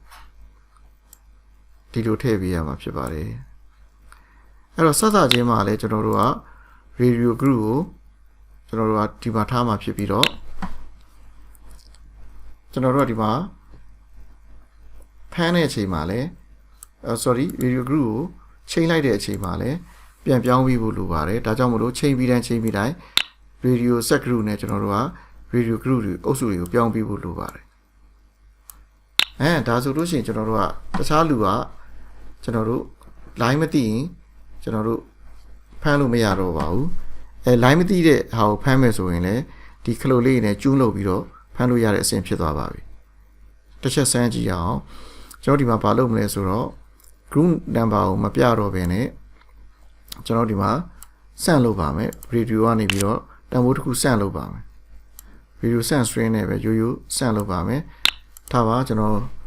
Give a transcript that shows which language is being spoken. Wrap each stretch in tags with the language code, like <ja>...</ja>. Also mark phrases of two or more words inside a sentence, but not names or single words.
<my>ဒီလိုထည့်ပေးရမှာဖြစ်ပါတယ်အဲ့တော့စစချင်းမှာလည်းကျွန်တော်တို့က</my> <en>radio group</en> <my>ကိုကျွန်တော်တို့ကဒီမှာထားမှာဖြစ်ပြီးတော့ကျွန်တော်တို့ကဒီမှာဖမ်းတဲ့အချိန်မှာလည်း sorry</my> <en>radio group</en> <my>ကိုချိန်လိုက်တဲ့အချိန်မှာလည်းပြန်ပြောင်းပြီးဖို့လိုပါတယ်ဒါကြောင့်မလို့ချိန်ပြီးတိုင်း</my> <en>radio set group</en> <my>နဲ့ကျွန်တော်တို့က</my> <en>radio group</en> <my>တွေအုပ်စုတွေကိုပြောင်းပြီးဖို့လိုပါတယ် ဒါဆိုလို့ရှိရင်ကျွန်တော်တို့ကတခြားလူကကျွန်တော်တို့ line မသိရင်ကျွန်တော်တို့ဖမ်းလို့မရတော့ပါဘူး line မသိတဲ့ ဟာကိုဖမ်းမယ်ဆိုရင်လည်းဒီခလို့လေးနဲ့ကျူးလုပ်ပြီးတော့ဖမ်းလို့ရတဲ့အဆင့်ဖြစ်သွားပါပြီတစ်ချက်စမ်းကြည့်အောင်ကျွန်တော်ဒီမှာဘာလုပ်မလဲဆိုတော့</my> <en>group number</en> <my>ကိုမပြတော့ဘဲနဲ့ကျွန်တော်ဒီမှာစမ်းလုပ်ပါမယ် radio ကနေပြီးတော့တန်ဖိုးတစ်ခုစမ်းလုပ်ပါမယ် radio စမ်း string နဲ့ပဲရိုးရိုးစမ်းလုပ်ပါမယ်ထားပါကျွန်တော်</my>